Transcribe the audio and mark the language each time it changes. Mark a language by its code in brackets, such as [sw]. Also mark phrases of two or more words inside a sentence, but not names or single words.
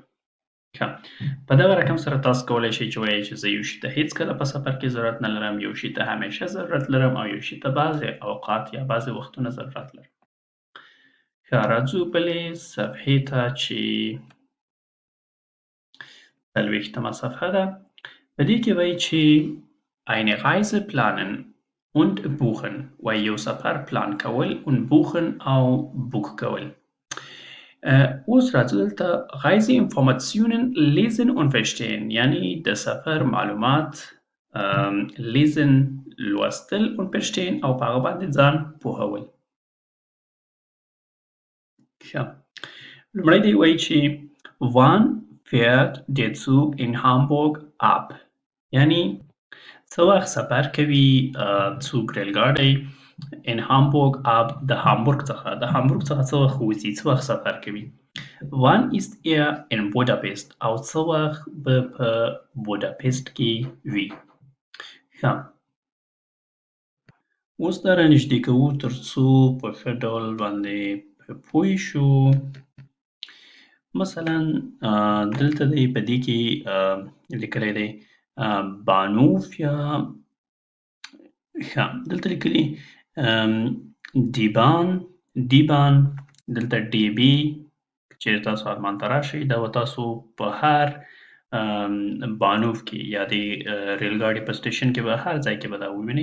[ps] په دغه رقم سره تاسو کولی شئ چې ووایئ چې زه یو شي ته هیڅکله په سفر کې ضرورت نه لرم، یو شي ته همیشه ضرورت لرم او یو شي ته بعضې اوقات یا بعضې وختونه ضرورت لرم. ښه راځو بلې صفحې ته چې 40مه صفحه ده. په دې کې وایي چې [de] eine Reise planen und buchen [ps] وایي یو سفر پلان کول [de] und buchen [ps] او بوک کول. اوس راځو دلته [de] Reiseinformationen lesen und verstehen [ps] یعنی د سفر معلومات lesen لوستل [de] und verstehen [ps] او په هغه باندې ځان پوهول. لومړی دی وایي چې [de] wann fährt der Zug in Hamburg ab [ps] یعنی څه وخت سفر کوي څوک ریلګاډی [de] in Hamburg ab [ps] د هامبورګ څخه څه وخت وځي، څه وخت سفر کوي. [de] wann ist er in Budapest [ps] او څه وخت به په بوداپست کې وي. ښه اوس دا رانږدې کوو تر څو په ښه ډول باندې پوه شو. مثلا دلته دی په دې کې لیکلی دی بانوف یا ښه دلته لیکلي دیبان دلته ډي بي چیرې تاسو آلمان ته راشئ دا به تاسو په هر بانوف کې یا د ریلګاډي په سټیشن کې به هر ځای کې به دا ووینئ.